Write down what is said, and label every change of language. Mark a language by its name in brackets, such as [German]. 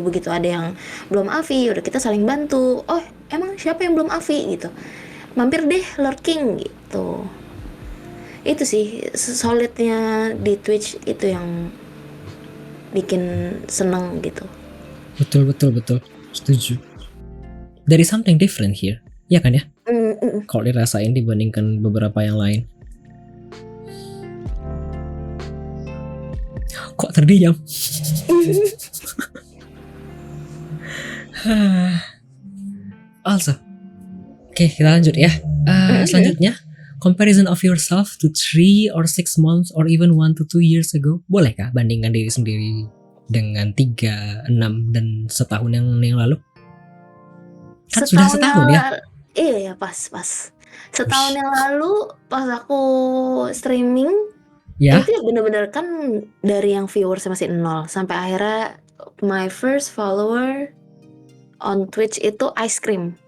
[Indonesian] Begitu ada yang belum AFI, udah kita saling bantu. Oh, emang siapa yang belum AFI gitu? Mampir deh lurking gitu. Itu sih solidnya di Twitch, itu yang bikin seneng gitu. Betul. Setuju. [English] There is something different here. [Indonesian] Ya kan ya? Kalau dirasain dibandingkan beberapa yang lain. Kok terdiam? Also, oke, kita lanjut ya. Selanjutnya, [English] comparison of yourself to 3 or 6 months or even 1 to 2 years ago. [Indonesian] Bolehkah bandingkan diri sendiri dengan 3, 6 dan setahun yang lalu? Kan sudah setahun ya? Iya ya, pas. Setahun yang lalu pas aku streaming, ya, itu bener-bener kan dari yang viewers masih 0 sampai akhirnya [English] my first follower on Twitch [Indonesian] itu Ice Cream.